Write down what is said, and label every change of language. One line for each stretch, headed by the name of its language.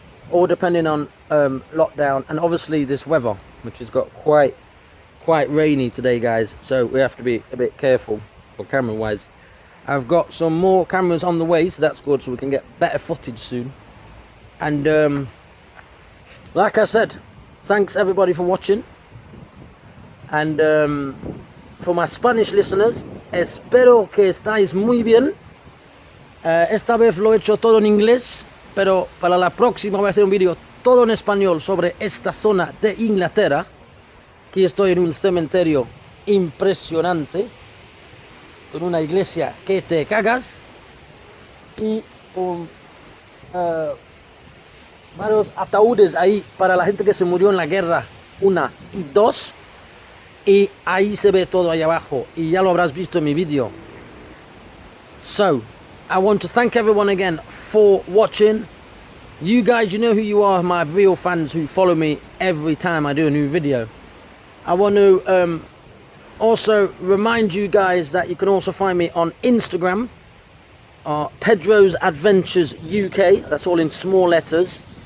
English: All depending on lockdown, and obviously this weather, which has got quite rainy today, guys. So we have to be a bit careful for camera wise. I've got some more cameras on the way, so that's good, so we can get better footage soon. And like I said, thanks everybody for watching. And for my Spanish listeners,
Spanish: espero que estáis muy bien. Esta vez lo he hecho todo en inglés, pero para la próxima voy a hacer un vídeo todo en español sobre esta zona de Inglaterra. Aquí estoy en un cementerio impresionante, con una iglesia que te cagas, y con varios ataúdes ahí para la gente que se murió en la guerra 1 y 2, y ahí se ve todo ahí abajo, y ya lo habrás visto en mi vídeo.
English: So, I want to thank everyone again for watching. You guys, you know who you are, my real fans who follow me every time I do a new video. I want to also remind you guys that you can also find me on Instagram, Pedro's Adventures UK, that's all in small letters.